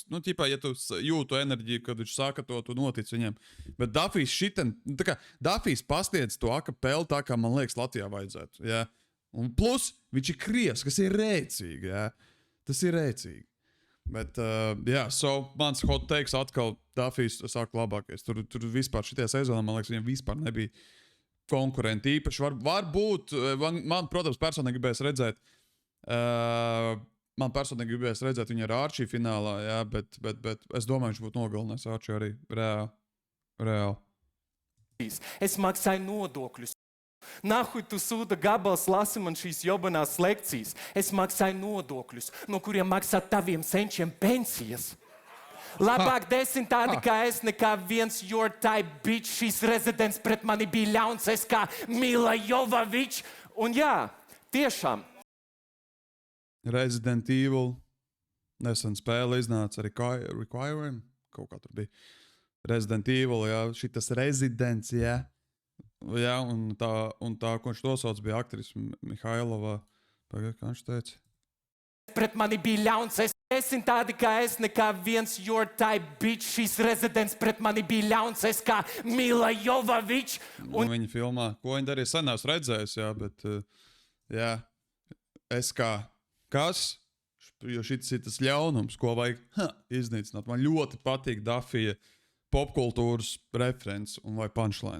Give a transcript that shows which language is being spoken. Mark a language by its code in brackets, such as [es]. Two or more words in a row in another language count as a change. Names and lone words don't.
[lv] Nu, ķipā, ja tu jūtu enerģiju, kad viņš saka to, tu notic viņam. Bet Dafijs tā kā Dafijs pasniedz to akapelu tā, kā man liekas Latvijā vajadzētu, ja. Un plus, viņš ir krievs, kas ir rēcīgi, ja. Tas ir rēcīgi. Bet, mans [en] hot takes [lv] atkal Dafijs sāk labākais. Tur vispār šitajā sezonā, man liekas, viņam vispār nebija konkurenti īpaši. Varbūt, man, protams, personīgi gribēs redzēt, viņu ar Arčī finālā, jā, bet es domāju, viņš būtu nogalinājis Arčī arī reāli. Es maksāju nodokļus. Nahuj tu sūda gabals lasi man šīs jobanās lekcijas. Es maksāju nodokļus, no kuriem maksā taviem senčiem pensijas. Labāk 10 tādi kā es, nekā viens [en] your type bitch. [lv] Šīs rezidents pret mani bija ļauns, es kā Mila Jovovič. Un jā, tiešām. Resident Evil. Nesen spēle iznāca Requiem. Kaut kā tur bija. Resident Evil, jā. Šitas Residents, jā. Jā, un tā, ko viņš to sauc, bija aktris Mihailova. Pagad, kā viņš teica? Pret mani bija ļauns, es 10 tādi kā es, nekā viens [en] your type bitch. [lv] Šīs rezidents pret mani bija ļauns, es kā Mila Jovovič. Un viņa filmā, ko viņa darīja, sen esmu redzējis, jā, bet, jā, es kā kas, jo šis ir tas ļaunums, ko vajag iznīcināt. Man ļoti patīk Dafija popkultūras referents un vai punchline.